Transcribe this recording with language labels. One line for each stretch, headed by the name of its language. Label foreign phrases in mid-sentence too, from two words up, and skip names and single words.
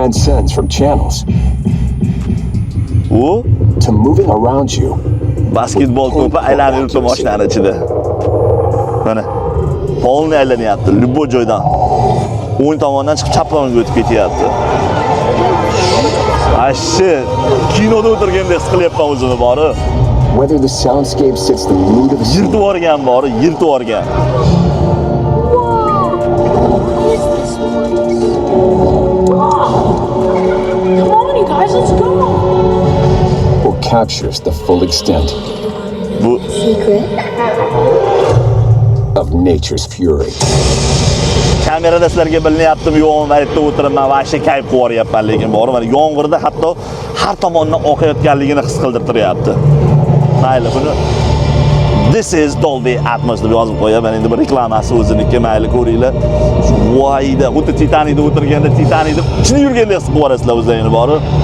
Uzbek: U basketbol to'pi aylanib yuribdi mashinaning ichida. Mana polni aylanyapti. Любой joydan. O'ng tomondan chiqib chap tomonga o'tib ketyapti. Ashi, kinoda o'tirgandek his qilyapman o'zimni bori.
English: Whether the soundscape sits the mood of a scene.
Uzbek: Yirtib yuborgan bori, yirtib yuborgan.
English: What is this place? Come on, you guys, let's go. Or captures the full extent
Uzbek: Bu
English: Secret? of nature's fury.
Uzbek: kamerada sizlarga bilinyaptimi yo'qmi, maytda o'tiribman, vashta kayf qilyapman, lekin bori mana yomg'irda hatto har tomondan oqayotganligini his qildirtiryapti. Mayli, buni
English: This is Dolby Atmos
Uzbek: deb yozib qo'yaman. Endi bir reklamasi o'ziniki, mayli ko'ringlar. Voyda, xuddi Titanicda o'tirganda Titanicda ichida yurgandek his qilib olasizlar o'zlaringizni bori.